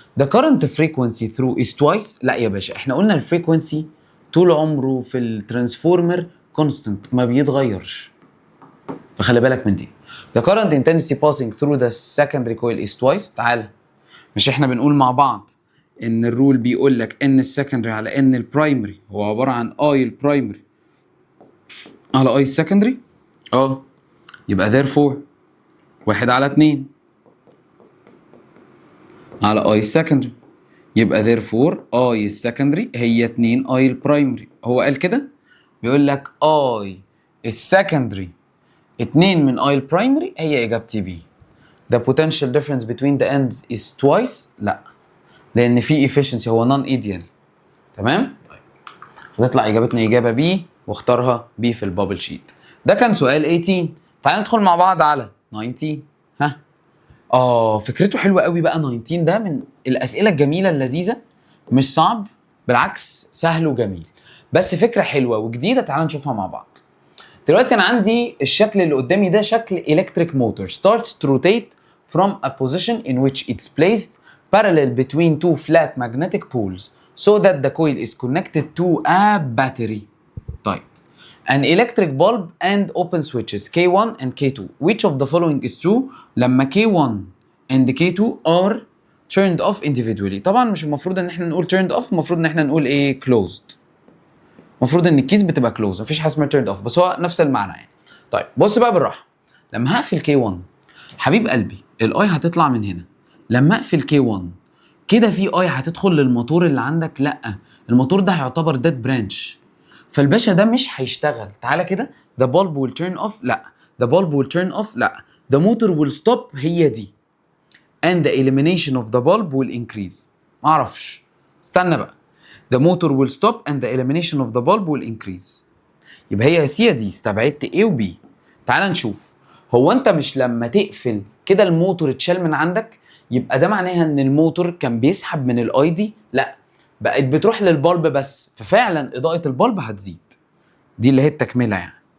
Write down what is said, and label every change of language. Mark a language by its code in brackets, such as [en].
[en] The current frequency through is twice. [ar] لا يا باشا، احنا قلنا الفريكونسي طول عمره في الترانسفورمر كونستنت ما بيتغيرش، فخلي بالك من دي. [en] The current intensity passing through the secondary coil is twice. [ar] تعال، مش احنا بنقول مع بعض ان الرول بيقول لك ان السكندري على ان البرايمري هو عباره عن اي البرايمري على اي السكندري؟ يبقى therefore 1 على 2 على اي السكندري، يبقى therefore اي السكندري هي 2 اي البرايمري. هو قال كده، بيقول لك اي السكندري 2 من اي البرايمري هي اجابتي بي. [en] The potential difference between the ends is twice. [ar] لا، لان في efficiency، هو non ideal. تمام؟ طيب فتطلع اجابتنا اجابه بي، واختارها بي في البابل شيت. ده كان سؤال 18. تعال ندخل مع بعض على 19. فكرته حلوه قوي بقى. 19 ده من الاسئله الجميله اللذيذه، مش صعب، بالعكس سهل وجميل، بس فكره حلوه وجديده. تعال نشوفها مع بعض. دلوقتي انا عندي الشكل اللي قدامي ده شكل [en] electric motor starts to rotate from a position in which it's placed parallel between two flat magnetic poles so that the coil is connected to a battery. طيب an electric bulb and open switches K1 and K2. Which of the following is true لما K1 and K2 are turned off individually؟ [ar] طبعا مش المفروض ان احنا نقول [en] turned off، [ar] المفروض ان احنا نقول ايه؟ [en] closed. [ar] المفروض ان الكيس بتبقى closed، مفيش حاجه اسمها turned off، بس هو نفس المعنى يعني. طيب بص بقى بالراحه، لما هقفل K1 حبيب قلبي الاي هتطلع من هنا، لما اقفل K1 كده في اي هتدخل للموتور اللي عندك؟ لا، الموتور ده هيعتبر ديد برانش، فالباشا ده مش هيشتغل. تعالى كده، [en] the bulb will turn off، لا the bulb will turn off، لا the motor will stop، هي دي and the elimination of the bulb will increase. [ar] معرفش، استنى بقى، [en] the motor will stop and the elimination of the bulb will increase. [ar] يبقى هي سي يا دي، استبعدت A و B. تعال نشوف، هو انت مش لما تقفل كده الموتور اتشال من عندك، يبقى ده معناها ان الموتور كان بيسحب من الاي دي؟ لا، بقت بتروح للبلب بس، ففعلا اضاءة البلب هتزيد، دي اللي هي التكملة يعني.